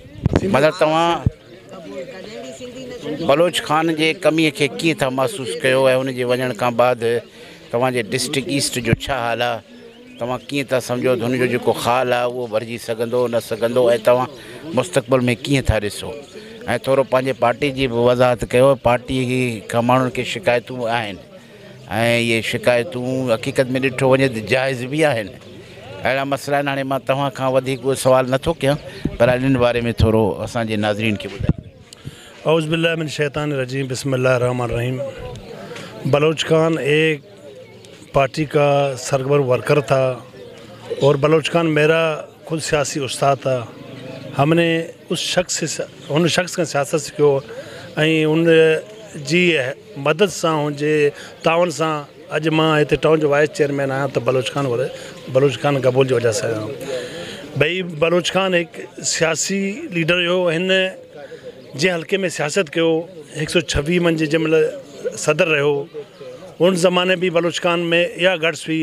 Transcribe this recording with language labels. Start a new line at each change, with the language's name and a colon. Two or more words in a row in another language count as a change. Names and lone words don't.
Sindhi: मतिलबु तव्हां बलोच खान जे कमीअ खे कीअं था महसूसु कयो ऐं हुनजे वञण खां बाद तव्हांजे
English: District East
Sindhi: जो छा हाल आहे, तव्हां कीअं था सम्झो त हुनजो जेको ख़ाल आहे उहो भरिजी सघंदो न सघंदो ऐं तव्हां मुस्तक़बिल में कीअं था ॾिसो ऐं थोरो पंहिंजे पार्टी जी बि वज़ाहत कयो। पार्टी खां माण्हुनि खे शिकायतूं आहिनि ऐं इहे शिकायतूं हक़ीक़त में ॾिठो वञे त जाइज़ बि आहिनि। अहिड़ा मसइला आहिनि। हाणे मां तव्हां खां वधीक उहो सुवाल नथो कयां पर इन बारे में थोरो असांजे नाज़रीन खे ॿुधायो।
Arabic: أعوذ بالله من الشيطان الرجيم، بسم الله الرحمن الرحيم.
Urdu: بلوچ خان ایک پارٹی کا سرگرم ورکر تھا اور بلوچ خان میرا خود سیاسی استاد تھا. ہم نے ان شخص کا سیاست
Sindhi: सिखियो ऐं उन जी मदद सां हुनजे तावन सां अॼु मां हिते टाउन जो
English: Vice Chairman
Sindhi: आहियां त बलोच खान कबूल जी वजह सां आहियां। भई बलोच खान हिकु सियासी लीडर हुयो, हिन जंहिं हल्के में सियासत कयो 126 मंझि जंहिं महिल सदर रहियो उन ज़माने बि बलोच खान में इहा गट्स हुई।